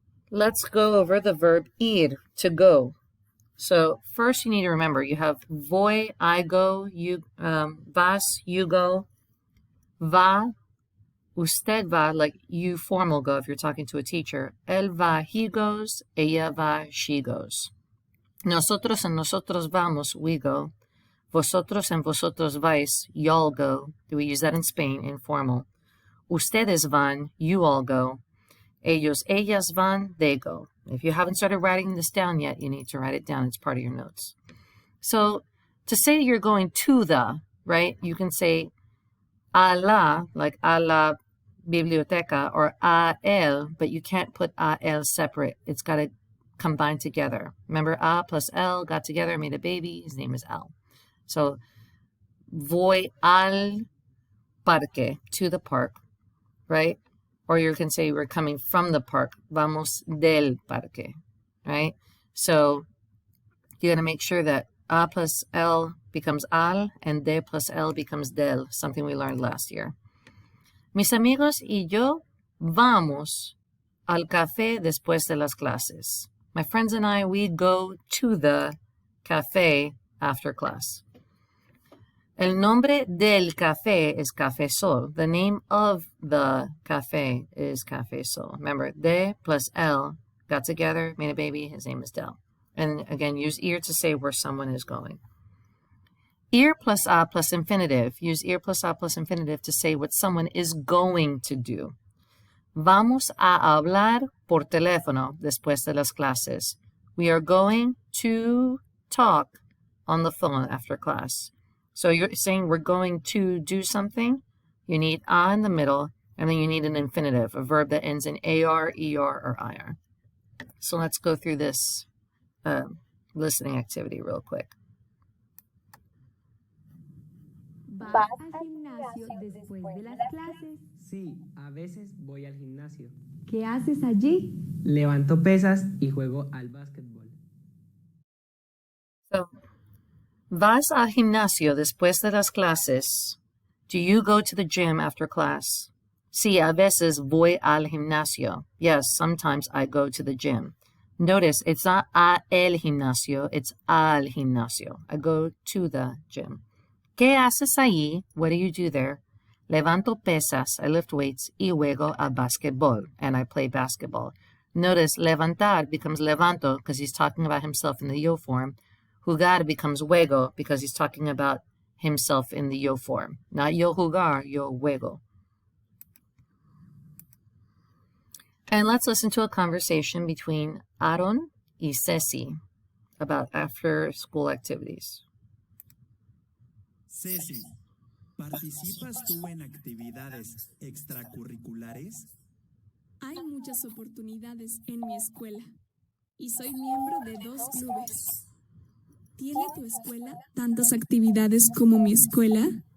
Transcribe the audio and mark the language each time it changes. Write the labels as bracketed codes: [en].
[en] Let's go over the verb ir, to go. So first you need to remember, you have voy, I go, you, vas, you go, va, [es] usted va, [en] like you formal go if you're talking to a teacher. [es] Él va, [en] he goes, [es] ella va, [en] she goes. [es] Nosotros and nosotros vamos, [en] we go. [es] Vosotros and vosotros vais, [en] y'all go. We use that in Spain, informal. [es] Ustedes van, [en] you all go. [es] Ellos, ellas van, [en] they go. If you haven't started writing this down yet, you need to write it down. It's part of your notes. So to say you're going to the, right, you can say a la, like [es] a la biblioteca, [en] or a el, but you can't put a el separate. It's got to combine together. Remember, a plus el got together, made a baby. His name is El. So [es] voy al parque, [en] to the park, right? Or you can say we're coming from the park. [es] Vamos del parque, [en] right? So you got to make sure that a plus el becomes al and de plus el becomes del, something we learned last year. [es] Mis amigos y yo vamos al café después de las clases. [en] My friends and I, we go to the café after class. [es] El nombre del café [en] is [es] Café Sol. [en] The name of the café is Café Sol. Remember, de plus el got together, made a baby. His name is Del. And again, use ir to say where someone is going. Ir plus a plus infinitive. Use ir plus a plus infinitive to say what someone is going to do. [es] Vamos a hablar por teléfono después de las clases. [en] We are going to talk on the phone after class. So you're saying we're going to do something. You need a in the middle, and then you need an infinitive, a verb that ends in AR, ER, or IR. So let's go through this listening activity real quick. [es] ¿Vas al gimnasio después de las clases? Sí, a veces voy al gimnasio. ¿Qué haces allí? Levanto pesas y juego al básquetbol. So, ¿vas al gimnasio después de las clases? [en] Do you go to the gym after class? [es] Sí, a veces voy al gimnasio. [en] Yes, sometimes I go to the gym. Notice it's not a el gimnasio, it's [es] al gimnasio. [en] I go to the gym. [es] ¿Qué haces allí? [en] What do you do there? [es] Levanto pesas, [en] I lift weights, [es] y juego al basketball, [en] and I play basketball. Notice levantar becomes levanto because he's talking about himself in the yo form. Jugar becomes juego because he's talking about himself in the yo form. Not [es] yo jugar, yo juego. [en] And let's listen to a conversation between Aaron y Ceci about after-school activities. [es] Ceci, ¿participas tú en actividades extracurriculares? Hay muchas oportunidades en mi escuela y soy miembro de 2 clubes. ¿Tiene tu escuela tantas actividades como mi escuela?